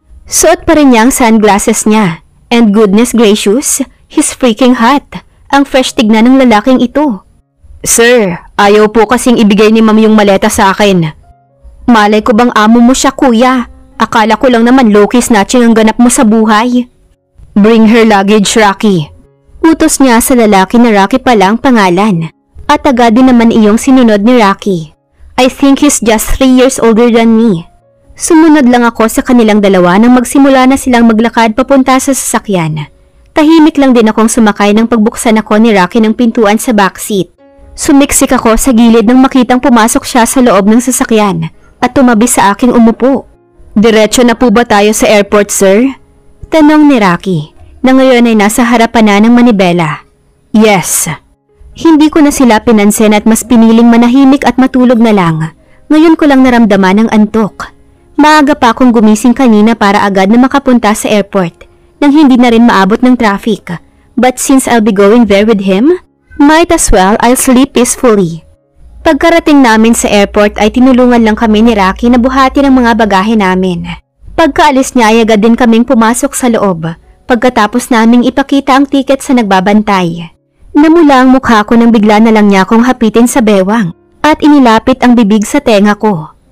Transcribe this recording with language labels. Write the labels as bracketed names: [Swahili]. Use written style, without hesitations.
[Filipino] Suot pa rin niya ang sunglasses niya, [English] and goodness gracious, he's freaking hot. [Filipino] Ang fresh tignan ng lalaking ito. Sir, ayaw po kasing ibigay ni ma'am yung maleta sa akin. Malay ko bang amo mo siya, kuya? Akala ko lang naman [English] low-key snatching [Filipino] ang ganap mo sa buhay. [English] Bring her luggage, Rocky. [Filipino] Utos niya sa lalaki na Rocky pala ang pangalan. At agad din naman iyong sinunod ni Rocky. [English] I think he's just 3 years older than me. [Filipino] Sumunod lang ako sa kanilang dalawa nang magsimula na silang maglakad papunta sa sasakyan. Tahimik lang din akong sumakay nang pagbuksan ako ni Rocky ng pintuan sa backseat. Sumiksik ako sa gilid nang makitang pumasok siya sa loob ng sasakyan at tumabi sa aking umupo. Diretso na po ba tayo sa airport, sir? Tanong ni Rocky, na ngayon ay nasa harapan na ng manibela. [English] Yes. [Filipino] Hindi ko na sila pinansin at mas piniling manahimik at matulog na lang. Ngayon ko lang naramdaman ang antok. Maaga pa akong gumising kanina para agad na makapunta sa airport nang hindi na rin maabot ng traffic. [English] But since I'll be going there with him, might as well I'll sleep peacefully. [Filipino] Pagkarating namin sa airport ay tinulungan lang kami ni Rocky na buhati ng mga bagahe namin. Pagkaalis niya ay agad din kaming pumasok sa loob pagkatapos naming ipakita ang tiket sa nagbabantay. Namula ang mukha ko nang bigla na lang niya akong hapitin sa bewang at inilapit ang bibig sa tenga ko.